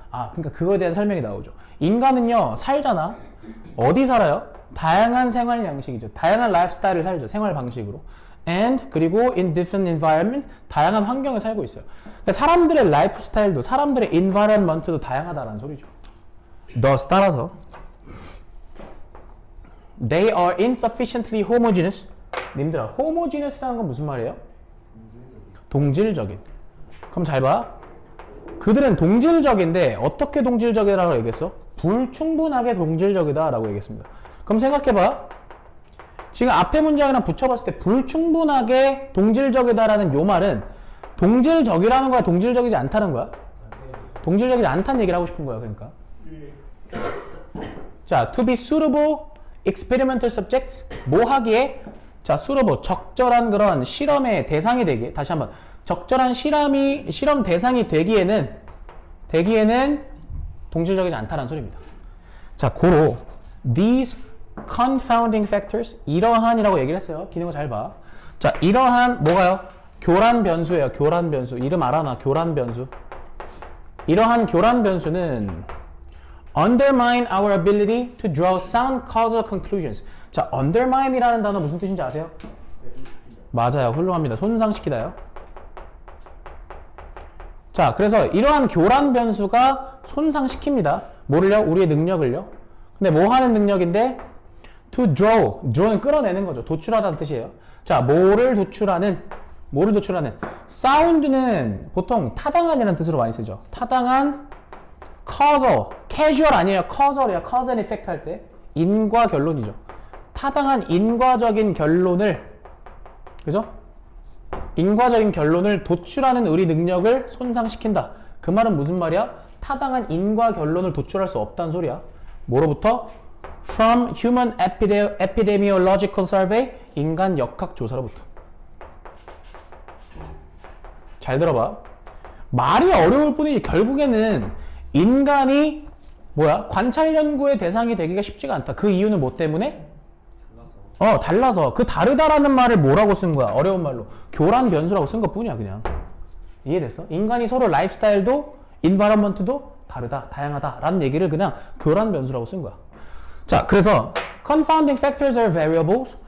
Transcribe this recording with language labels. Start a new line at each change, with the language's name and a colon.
Korean: 아, 그러니까 그거에 대한 설명이 나오죠. 인간은요, 살잖아. 어디 살아요? 다양한 생활 양식이죠. 다양한 라이프스타일을 살죠. 생활 방식으로.
English: And
Korean: 그리고
English: in different environment,
Korean: 다양한 환경에 살고 있어요. 그러니까 사람들의 라이프 스타일도 사람들의 environment도 다양하다라는 소리죠.
English: Thus
Korean: 따라서
English: they are insufficiently homogeneous.
Korean: 님들아, homogeneous라는 건 무슨 말이에요? 동질적인. 그럼 잘 봐. 그들은 동질적인데 어떻게 동질적이라고 얘기했어? 불충분하게 동질적이다라고 얘기했습니다. 그럼 생각해봐. 지금 앞에 문장이랑 붙여봤을 때 불충분하게 동질적이다라는 요 말은 동질적이라는 거야, 동질적이지 않다는 거야? 동질적이지 않다는 얘기를 하고 싶은 거야, 그러니까.
English: 자, to be suitable experimental subjects,
Korean: 뭐 하기에? 자, suitable, 적절한 그런 실험의 대상이 되기에, 다시 한번, 적절한 실험 대상이 되기에는 동질적이지 않다는 소리입니다. 자, 고로
English: these confounding factors,
Korean: 이러한이라고 얘기를 했어요. 기능을 잘 봐. 자, 이러한 뭐가요? 교란 변수예요. 교란 변수. 이름 알아나? 교란 변수. 이러한 교란 변수는
English: undermine our ability to draw sound causal conclusions.
Korean: 자, undermine이라는 단어 무슨 뜻인지 아세요? 맞아요. 훌륭합니다. 손상시키다요. 자, 그래서 이러한 교란 변수가 손상시킵니다. 뭐를요? 우리의 능력을요. 근데 뭐 하는 능력인데? to draw는 끌어내는 거죠. 도출하다는 뜻이에요. 자, 뭐를 도출하는? 사운드는 보통 타당한이라는 뜻으로 많이 쓰죠. 타당한 causal, casual 아니에요. causal이야.
English: cause and effect
Korean: 할 때 인과 결론이죠. 타당한 인과적인 결론을, 그죠? 인과적인 결론을 도출하는 우리 능력을 손상시킨다. 그 말은 무슨 말이야? 타당한 인과 결론을 도출할 수 없다는 소리야. 뭐로부터?
English: From Human Epidemiological Survey,
Korean: 인간 역학 조사로부터. 잘 들어봐. 말이 어려울 뿐이지 결국에는 인간이 뭐야? 관찰 연구의 대상이 되기가 쉽지가 않다. 그 이유는 뭐 때문에? 달라서. 그 다르다라는 말을 뭐라고 쓴 거야? 어려운 말로. 교란 변수라고 쓴 것 뿐이야, 그냥. 이해됐어? 인간이 서로 라이프스타일도, 인바이러먼트도 다르다, 다양하다 라는 얘기를 그냥 교란 변수라고 쓴 거야. 자, 그래서
English: confounding factors are variables.